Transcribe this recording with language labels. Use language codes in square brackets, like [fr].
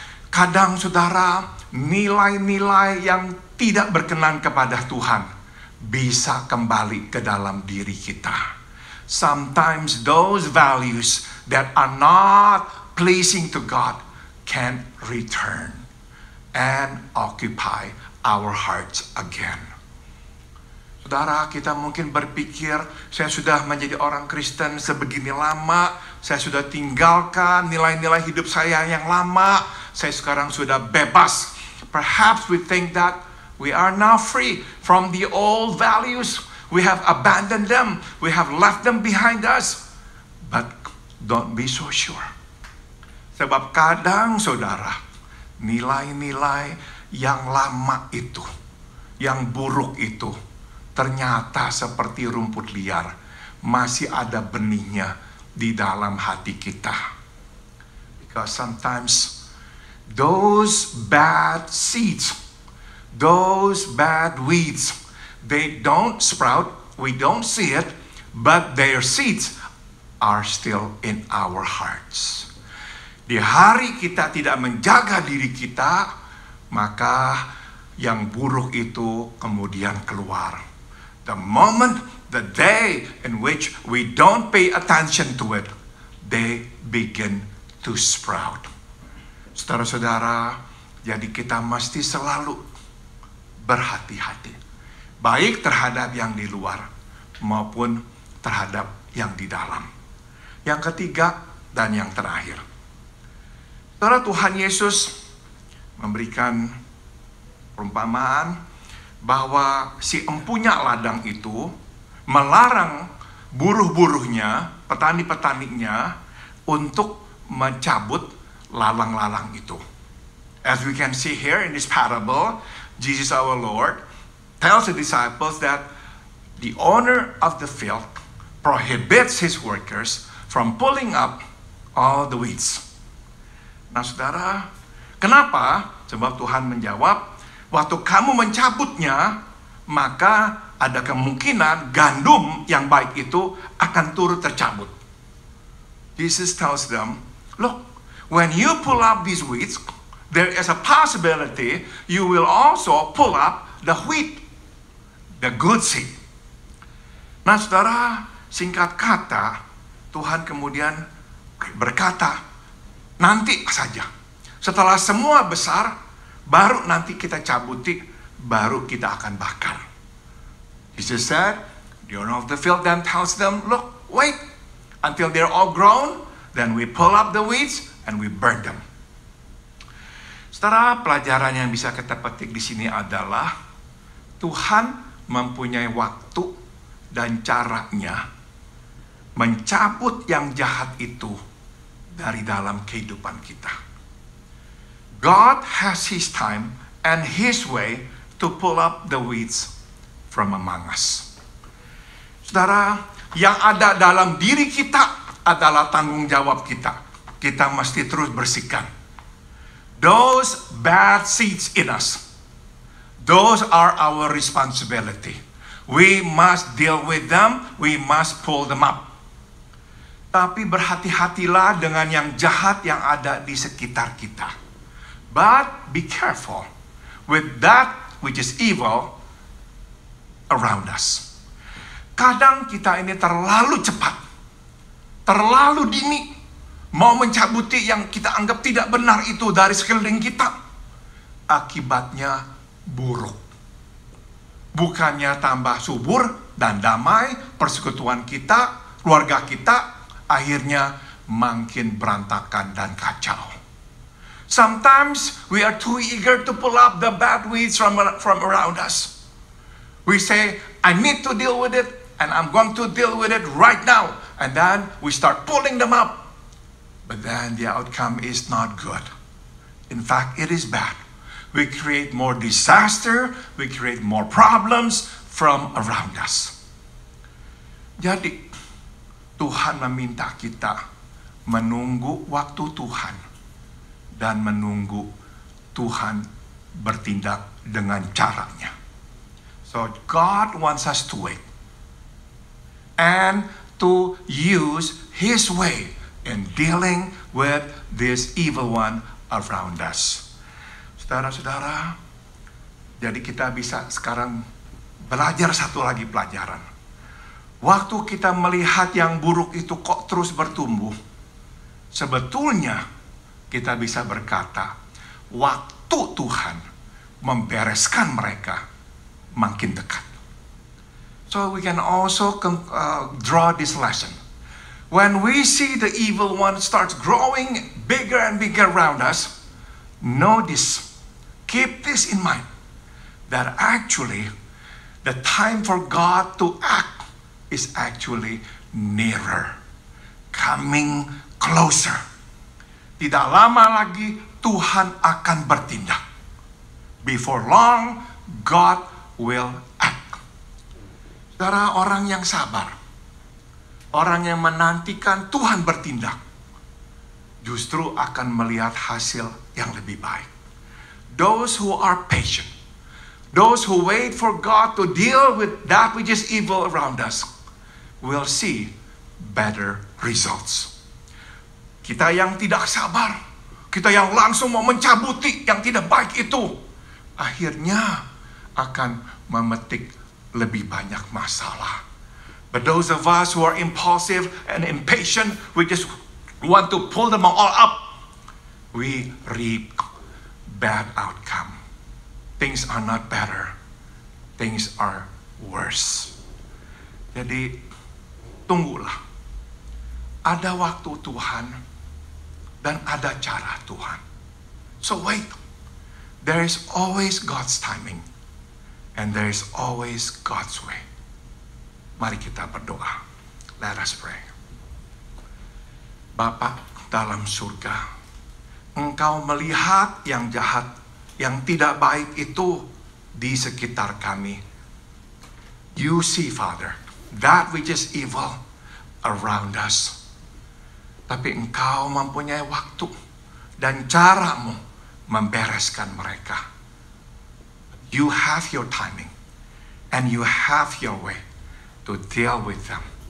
[id] Kadang, saudara, nilai-nilai yang tidak berkenan kepada Tuhan bisa kembali ke dalam diri kita. [en] Sometimes those values that are not pleasing to God can return and occupy our hearts again. [id] Saudara, kita mungkin berpikir, saya sudah menjadi orang Kristen sebegini lama, saya sudah tinggalkan nilai-nilai hidup saya yang lama, saya sekarang sudah bebas. [en] Perhaps we think that we are now free from the old values. We have abandoned them. We have left them behind us. But don't be so sure. [id] Sebab kadang, saudara, nilai-nilai yang lama itu, yang buruk itu, ternyata seperti rumput liar, masih ada benihnya di dalam hati kita. [en] Because sometimes those bad seeds, those bad weeds, they don't sprout, we don't see it, but their seeds are still in our hearts. [id] Di hari kita tidak menjaga diri kita, maka yang buruk itu kemudian keluar. [en] The moment, the day in which we don't pay attention to it, they begin to sprout. [id] Saudara-saudara, jadi kita mesti selalu berhati-hati, baik terhadap yang di luar maupun terhadap yang di dalam. Yang ketiga dan yang terakhir, saudara, Tuhan Yesus memberikan perumpamaan bahwa si empunya ladang itu melarang buruh-buruhnya, petani-petaninya untuk mencabut lalang-lalang itu. [en] As we can see here in this parable, Jesus our Lord tells the disciples that the owner of the field prohibits his workers from pulling up all the weeds. [id] Nah, saudara, kenapa? Sebab Tuhan menjawab, waktu kamu mencabutnya, maka ada kemungkinan gandum yang baik itu akan turut tercabut. [en] Jesus tells them, look, when you pull up these weeds, there is a possibility you will also pull up the wheat, the good seed. [id] Nah, saudara, singkat kata, Tuhan kemudian berkata, nanti saja. Setelah semua besar, baru nanti kita cabuti, baru kita akan bakar. [en] Jesus said, the owner of the field then tells them, look, wait until they're all grown, then we pull up the weeds and we burn them. [id] Saudara, pelajaran yang bisa kita petik di sini adalah Tuhan mempunyai waktu dan caranya mencabut yang jahat itu dari dalam kehidupan kita. [en] God has His time and His way to pull up the weeds from among us. [id] Saudara, yang ada dalam diri kita adalah tanggung jawab kita. Kita mesti terus bersihkan. [en] Those bad seeds in us, those are our responsibility. We must deal with them, we must pull them up. [id] Tapi berhati-hatilah dengan yang jahat yang ada di sekitar kita. [en] But be careful with that which is evil around us. [id] Kadang kita ini terlalu cepat, terlalu dini, mau mencabuti yang kita anggap tidak benar itu dari sekeliling kita. Akibatnya buruk. Bukannya tambah subur dan damai, persekutuan kita, keluarga kita, akhirnya makin berantakan dan kacau. [en] Sometimes we are too eager to pull up the bad weeds from around us. We say, I need to deal with it, and I'm going to deal with it right now. And then we start pulling them up. But then the outcome is not good. In fact, it is bad. We create more disaster, we create more problems from around us. [id] Jadi, Tuhan meminta kita menunggu waktu Tuhan dan menunggu Tuhan bertindak dengan caranya. [en] So God wants us to wait and to use His way in dealing with this evil one around us. [id] Saudara-saudara, jadi kita bisa sekarang belajar satu lagi pelajaran. Waktu kita melihat yang buruk itu kok terus bertumbuh, sebetulnya kita bisa berkata, waktu Tuhan membereskan mereka makin dekat. [en] So we can also draw this lesson. When we see the evil one starts growing bigger and bigger around us, know this, keep this in mind, that actually the time for God to act is actually nearer, coming closer. [id] Tidak lama lagi Tuhan akan bertindak. [en] Before long, God will act. [id] Saudara, orang yang sabar, orang yang menantikan Tuhan bertindak, justru akan melihat hasil yang lebih baik. [en] Those who are patient, those who wait for God to deal with that which is evil around us, will see better results. [id] Kita yang tidak sabar, kita yang langsung mau mencabuti yang tidak baik itu, akhirnya akan memetik lebih banyak masalah. [en] But those of us who are impulsive and impatient, we just want to pull them all up, we reap bad outcome. Things are not better. Things are worse. [id] Jadi, tunggulah. Ada waktu Tuhan dan ada cara Tuhan. [en] So wait. There is always God's timing. And there is always God's way. [id] Mari kita berdoa. [en] Let us pray. [id] Bapa dalam surga, Engkau melihat yang jahat, yang tidak baik itu di sekitar kami. [en] You see, Father, that which is evil around us. [id] Tapi Engkau mempunyai waktu dan caramu membereskan mereka. [en] You have your timing and you have your way to deal with them.